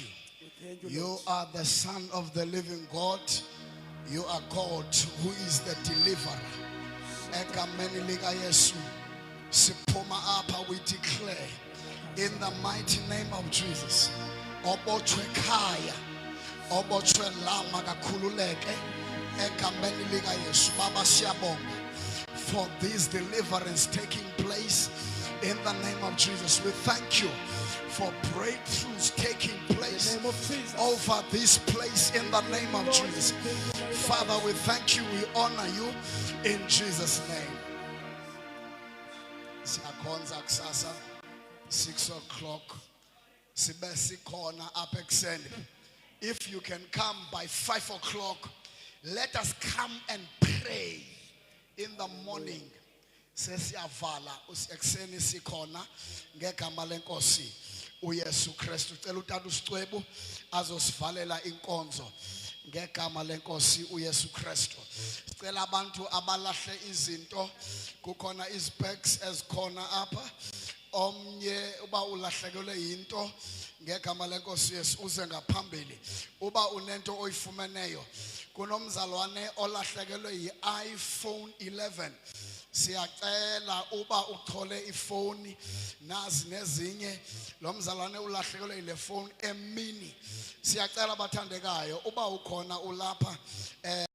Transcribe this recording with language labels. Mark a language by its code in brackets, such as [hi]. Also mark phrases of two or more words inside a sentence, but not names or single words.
[en] You are the Son of the living God. You are God who is the deliverer. We declare in the mighty name of Jesus. [zu] Obochwe kaya, obochwe lama kakhululeke egameni lika Yesu. Baba siyabonga [en] for this deliverance taking place in the name of Jesus. We thank you for breakthroughs taking place over this place in the name of Jesus. Father, we thank you, we honor you in Jesus' name. [zu] Siyakhonza kusasa 6 o'clock. [xh] Sibesi khona apha ekuseni. [en] If you can come by 5 o'clock, let us come and pray in the morning. [xh] Sesiyavala ekuseni sikhona ngegama lenkosi uYesu Kristu. Cela uTata uSicwebu azosivalela inkonzo ngegama lenkosi uYesu Kristu. Sicela abantu abalahle izinto, kukhona izbags ezikhona apha. Omnye uba ulahlekelwe into ngegama lenkosi Yesu uze ngaphambili. Uba unento oyifumeneyo, kunomzalwane olahlekelwe yi-iPhone 11. Siyacela uba uthole ifoni nazi nezinye, lo mzalwane ulahlekelwe ile phone emini. Siyacela bathandekayo uba ukhona ulapha